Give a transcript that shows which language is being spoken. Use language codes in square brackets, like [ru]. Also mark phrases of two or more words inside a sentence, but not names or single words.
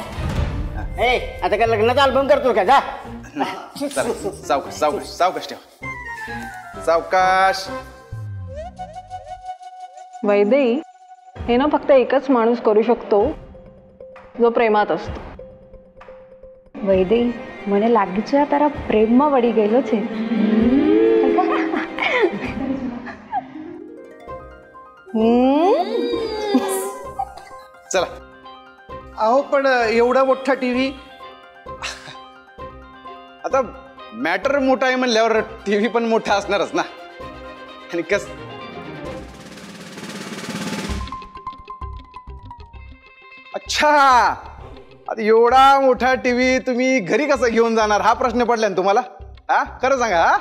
[mr] आता काय लग्नाचा अल्बम करतो का जा सावकाश सावकाश सावकाश ठेवा सावकाश वैदेही हे ना फक्त एकच माणूस करू शकतो जो प्रेमात असतो [gu] वैदेही મને લાગે છે તારા પ્રેમમાં વળી ગયેલો છે [mr] चला अहो पण एवढा मोठा टीव्ही आता मॅटर मोठा आहे म्हणल्यावर टीव्ही पण मोठा असणारच ना आणि कस अच्छा आता एवढा मोठा टीव्ही तुम्ही घरी कसा घेऊन जाणार हा प्रश्न पडला ना तुम्हाला हा खरं सांगा